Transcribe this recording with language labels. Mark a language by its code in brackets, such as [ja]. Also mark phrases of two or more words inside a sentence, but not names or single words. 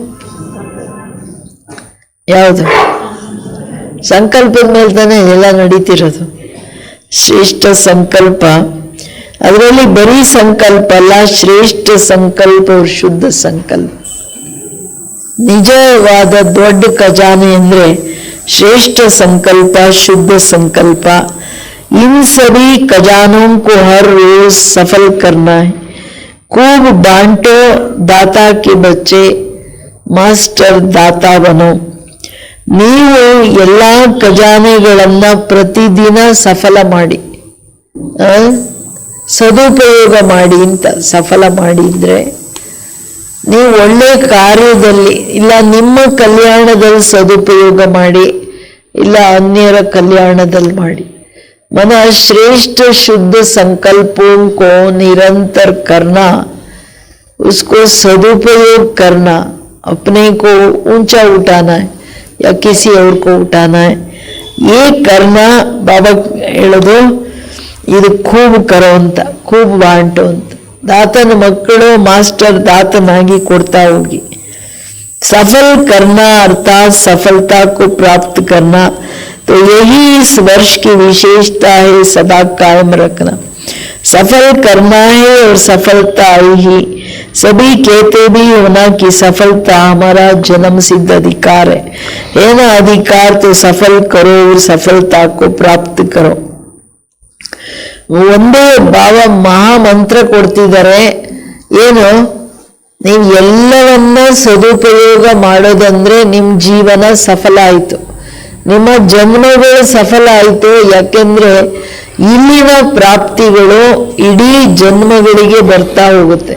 [kn] ಯಾವುದು? ಸಂಕಲ್ಪದ ಮೇಲೆ ತಾನೇ ಎಲ್ಲ ನಡೀತಿರೋದು. ಶ್ರೇಷ್ಠ ಸಂಕಲ್ಪ, ಅದರಲ್ಲಿ ಬರೀ ಸಂಕಲ್ಪ ಅಲ್ಲ, ಶ್ರೇಷ್ಠ ಸಂಕಲ್ಪ, ಶುದ್ಧ ಸಂಕಲ್ಪ. ನಿಜವಾದ ದೊಡ್ಡ ಖಜಾನೆ ಅಂದ್ರೆ ಶ್ರೇಷ್ಠ ಸಂಕಲ್ಪ, ಶುದ್ಧ ಸಂಕಲ್ಪ. [hi] इन सभी खजानों को हर रोज सफल करना है. खूब बांटो दाता के बच्चे, मास्टर दाता बनो. [kn] ನೀವು ಎಲ್ಲ ಖಜಾನೆಗಳನ್ನ ಪ್ರತಿದಿನ ಸಫಲ ಮಾಡಿ, ಸದುಪಯೋಗ ಮಾಡಿ ಅಂತ. ಸಫಲ ಮಾಡಿ ಅಂದ್ರೆ ನೀವು ಒಳ್ಳೆ ಕಾರ್ಯದಲ್ಲಿ, ಇಲ್ಲ ನಿಮ್ಮ ಕಲ್ಯಾಣದಲ್ಲಿ ಸದುಪಯೋಗ ಮಾಡಿ, ಇಲ್ಲ ಅನ್ಯರ ಕಲ್ಯಾಣದಲ್ಲಿ ಮಾಡಿ. [hi] मना श्रेष्ठ शुद्ध संकल्पों को निरंतर करना, उसको सदुपयोग करना. अपने को ऊंचा उठाना है या किसी और को उठाना है, ये करना. [kn] बाबा ಹೇಳೋದು ಇದು [hi] खूब करो [kn] ಅಂತ, [hi] खूब बांटो [kn] ಅಂತ. ದಾತನ ಮಕ್ಕಳು ಮಾಸ್ಟರ್ ದಾತನಾಗಿ ಕೊಡ್ತಾ ಹೋಗಿ. [hi] सफल करना अर्थात सफलता को प्राप्त करना. तो यही इस वर्ष की विशेषता है, सदा कायम रखना. सफल करना है और सफलता आई ही. सभी कहते भी होना कि सफलता हमारा जन्म सिद्ध अधिकार है ना. अधिकार तो सफल करो और सफलता को प्राप्त करो. [kn] ಒಂದೇ ಭಾವ ಮಹಾಮಂತ್ರ ಕೊಡ್ತಿದ್ದಾರೆ. ಏನು? ನೀವು ಎಲ್ಲವನ್ನ ಸದುಪಯೋಗ ಮಾಡೋದಂದ್ರೆ ನಿಮ್ಮ ಜೀವನ ಸಫಲ ಆಯಿತು, ನಿಮ್ಮ ಜನ್ಮಗಳು ಸಫಲ ಆಯಿತು. ಯಾಕೆಂದ್ರೆ ಇಲ್ಲಿನ ಪ್ರಾಪ್ತಿಗಳು ಇಡೀ ಜನ್ಮಗಳಿಗೆ ಬರ್ತಾ ಹೋಗುತ್ತೆ.